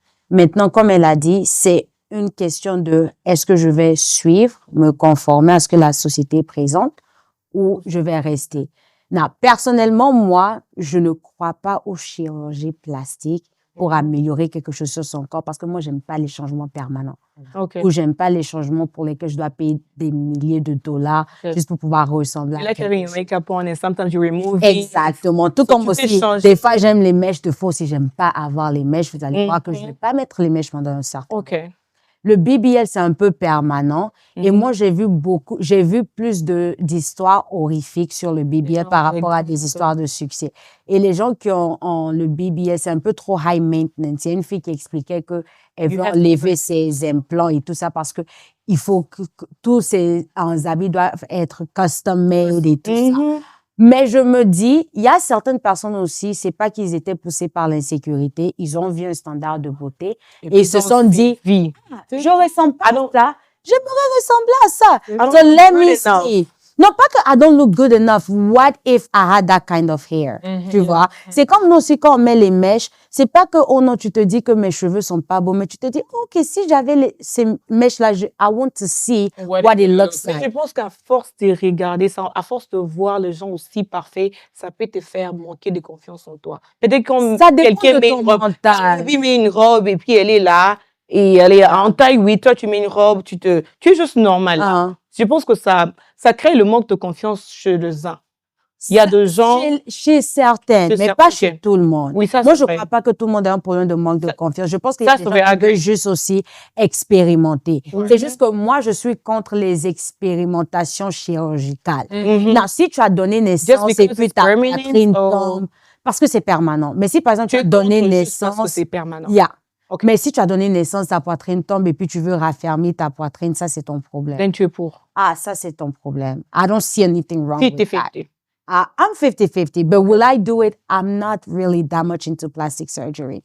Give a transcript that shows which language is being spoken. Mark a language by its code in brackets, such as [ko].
[fr] Maintenant, comme elle a dit, c'est une question de est-ce que je vais suivre, me conformer à ce que la société présente ou je vais rester. Non, personnellement, moi, je ne crois pas aux chirurgies plastiques pour améliorer quelque chose sur son corps parce que moi, j'aime pas les changements permanents. [en] Okay. [fr] Ou j'aime pas les changements pour lesquels je dois payer des milliers de dollars juste pour pouvoir ressembler à [en] like having your makeup on and sometimes you remove it. [fr] Exactement. Tout comme aussi, des fois, j'aime les mèches de faux. Si j'aime pas avoir les mèches, vous allez voir que je vais pas mettre les mèches pendant un certain temps. [en] Okay. [fr] Le BBL, c'est un peu permanent. Et moi, j'ai vu plus d'histoires horrifiques sur le BBL par rapport à des histoires de succès. Et les gens qui ont le BBL, c'est un peu trop high maintenance. Il y a une fille qui expliquait qu'elle veut enlever ses implants et tout ça parce que il faut que tous ces habits doivent être custom made et tout ça. Mais je me dis, il y a certaines personnes aussi, c'est pas qu'ils étaient poussés par l'insécurité, ils ont vu un standard de beauté et ils se sont dit, je ressemble pas à ça, j'aimerais ressembler à ça. [en] So let me see. [fr] Non, pas que [en] I don't look good enough. What if I had that kind of hair? [fr] Tu vois? C'est comme nous aussi quand on met les mèches. C'est pas que, oh non, tu te dis que mes cheveux sont pas beaux, mais tu te dis, OK, si j'avais ces mèches-là, [en] I want to see what it looks like. [fr] Je pense qu'à force de regarder ça, à force de voir les gens aussi parfaits, ça peut te faire manquer de confiance en toi. Peut-être quand quelqu'un met une robe et puis elle est là et elle est en taille 8, toi tu mets une robe, tu es juste normal. Je pense que ça crée le manque de confiance chez les uns. Il y a des gens... Chez certaines, mais pas chez tout le monde. Oui, ça, moi, je ne crois pas que tout le monde a un problème de manque de confiance. Je pense qu'il y a des gens qui veulent juste aussi expérimenter. C'est juste que moi, je suis contre les expérimentations chirurgicales. Non, si tu as donné naissance et puis ta poitrine tombe, parce que c'est permanent. Mais si, par exemple, tu as donné naissance... Parce que c'est permanent. [en] Okay. [fr] Mais si tu as donné naissance, ta poitrine tombe et puis tu veux raffermir ta poitrine, ça, c'est ton problème. Then tu es pour. Ah, ça, c'est ton problème. [en] I don't see anything wrong with that. 50-50. I'm 50-50, but will I do it? I'm not really that much into plastic surgery.